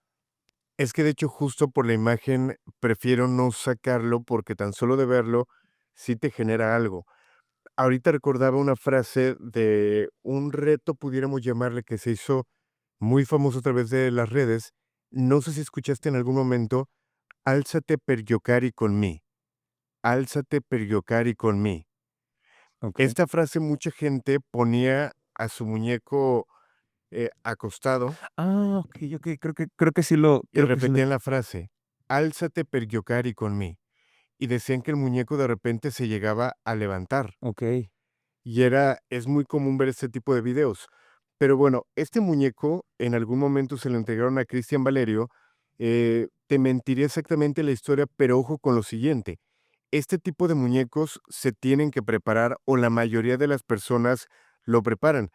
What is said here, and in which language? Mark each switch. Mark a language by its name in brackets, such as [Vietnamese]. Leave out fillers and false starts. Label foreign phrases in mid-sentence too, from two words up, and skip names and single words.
[Spanish] Es que de hecho, justo por la imagen, prefiero no sacarlo porque tan solo de verlo sí te genera algo. Ahorita recordaba una frase de un reto, pudiéramos llamarle, que se hizo muy famoso a través de las redes. No sé si escuchaste en algún momento: "Álzate [Italian] per giocare con me, [Spanish] álzate [Italian] per giocare con me". [Spanish] Okey. Esta frase mucha gente ponía a su muñeco, acostado Okey. Creo que sí lo y creo que sí lo repetían la frase: "Álzate [Italian] per giocare con me", [Spanish] y decían que el muñeco de repente se llegaba a levantar. okey. Y es muy común ver este tipo de videos. Pero bueno, este muñeco en algún momento se lo entregaron a Cristian Valerio. Te mentiría exactamente la historia, pero ojo con lo siguiente: este tipo de muñecos se tienen que preparar, o la mayoría de las personas lo preparan.